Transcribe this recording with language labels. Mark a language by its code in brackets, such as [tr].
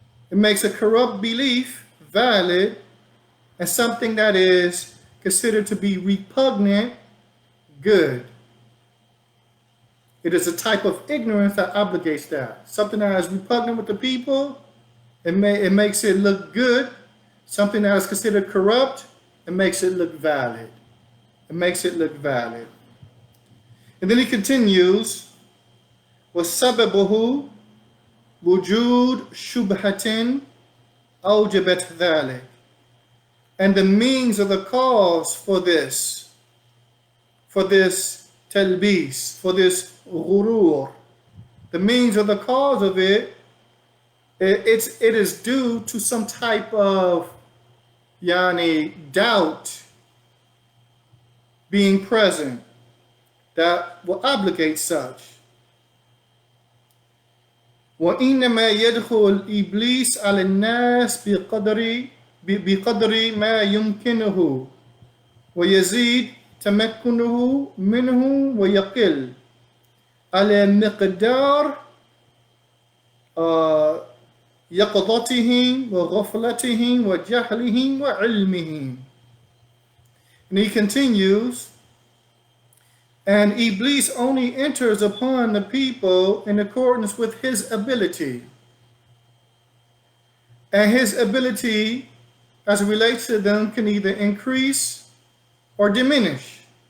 [en] It makes a corrupt belief valid, and something that is considered to be repugnant good. It is a type of ignorance that obligates that. Something that is repugnant with the people, it makes it look good. Something that is considered corrupt, it makes it look valid. It makes it look valid. And then he continues, [ar] وَسَبَبُهُ وُجُودْ شُبْهَةٍ أَوْجَبَتْ ذَلِكَ. [en] And the means of the cause for this talbis, for this ghurur, the means of the cause of it is due to some type of doubt being present that will obligate such. [ar] وإنما يدخل إبليس على الناس بقدر ما يمكنه ويزيد تمكنه منه ويقل على مقدار يقظتهم وغفلتهم وجهلهم وعلمهم. [en] And he continues, and Iblis only enters upon the people in accordance with his ability. And his ability as it relates to them can either increase or diminish.